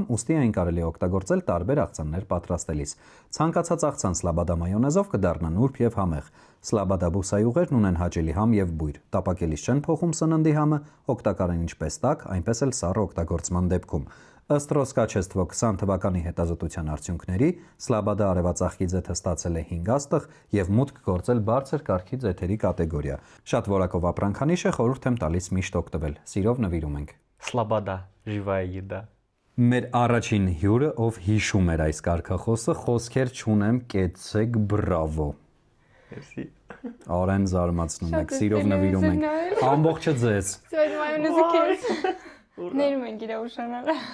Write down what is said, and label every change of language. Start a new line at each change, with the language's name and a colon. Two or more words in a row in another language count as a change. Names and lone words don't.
Armenian: ուստի այն կարելի է օգտագործել տարբեր աղցաններ պատրաստելիս։ Ցանկացած աղցան սլաբադա մայոնեզով կդառնա նուրբ եւ համեղ։ Սլաբադա բուսայուղերն ունեն հաճելի համ եւ բույր։ Տապակելիս չեն փոխում սննդի համը, օգտակար են ինչպես տաք, այնպես էլ սառը օգտագործման դեպքում։ Ըստ Ռոսկաչեստվո 20 թվականի հետազոտության արդյունքների, Սլաբադա արևածաղկի ձեթը ստացել է 5 աստղ եւ մուտք գործել բարձր կարգի ձեթերի կատեգորիա։ Շատ որակով ապրանքանիշ է, խորհուրդ եմ տալիս միշտ օգտվել։ Սիրով նվիրում ենք։
Russian: Слобода, живая еда։
Armenian: Մեր առաջին հյուրը, ով հիշում էր այս կարգախոսը, խոսքեր չունեմ, կեցեք, բրավո։ Մերսի։ Արեն զարմացնում եք, սիրով նվիրում ենք։ Ամբողջը ձեզ։ Սոյդ մայոնեզը քեզ։ Ներում ենք իր ուշանալը։